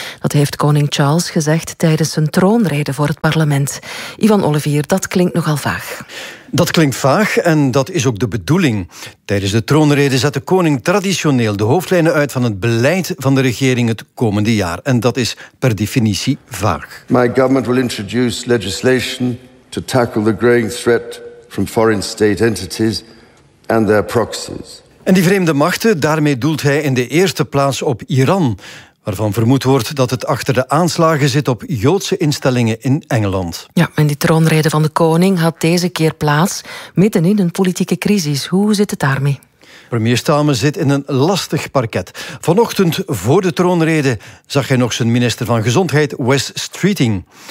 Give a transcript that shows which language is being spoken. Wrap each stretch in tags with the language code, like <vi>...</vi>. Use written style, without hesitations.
<nl>Dat heeft koning Charles gezegd tijdens zijn troonrede voor het parlement. Ivan Olivier, dat klinkt nogal vaag. Dat klinkt vaag en dat is ook de bedoeling. Tijdens de troonrede zet de koning traditioneel de hoofdlijnen uit van het beleid van de regering het komende jaar. En dat is per definitie vaag.</nl> <en>My government will introduce legislation to tackle the growing threat from foreign state entities and their proxies.</en> <nl>En die vreemde machten, daarmee doelt hij in de eerste plaats op Iran, waarvan vermoed wordt dat het achter de aanslagen zit op Joodse instellingen in Engeland. Ja, en die troonrede van de koning had deze keer plaats midden in een politieke crisis. Hoe zit het daarmee? Premier Starmer zit in een lastig parket. Vanochtend, voor de troonrede, zag hij nog zijn minister van Gezondheid, Wes Streeting.</nl>